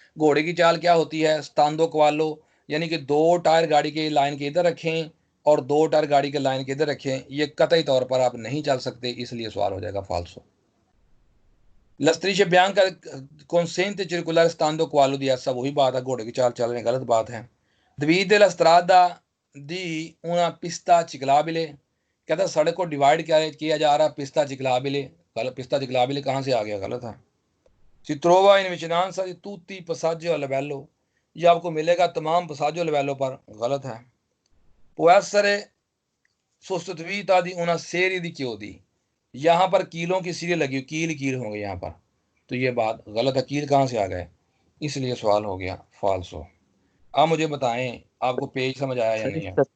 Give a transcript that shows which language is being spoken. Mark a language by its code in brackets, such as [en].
[hi] घोड़े की चाल क्या होती है? स्तांदो कवालो, यानी कि दो टायर गाड़ी के लाइन के इधर रखें और दो टायर गाड़ी के लाइन के इधर रखें। ये कतई तौर पर आप नहीं चल सकते, इसलिए सवाल हो जाएगा फाल्सो। [it] La striscia bianca consente di circolare stando cavallo di essa, [hi] वही बात है, घोड़े की चाल चल रहे गलत बात है। [it] Divide la strada di una pista ciclabile, [hi] कहता है सड़क को डिवाइड किया जा रहा है पिस्ता चिकलाबिले, गलत, पिस्ता चिकलाबिले कहाँ से आ गया? गलत है। [it] Si trova in vicinanza di tutti i passaggi a livello, [hi] ये आपको मिलेगा तमाम passaggio a livello पर, गलत है। [it] Può essere sostituita di una serie di chiodi, [hi] यहाँ पर कीलों की सीरी लगी, कील होंगे यहाँ पर, तो ये बात गलत है। कील कहाँ से आ गए? इसलिए सवाल हो गया फाल्सो। आप मुझे बताएं आपको पेज समझ आया या नहीं?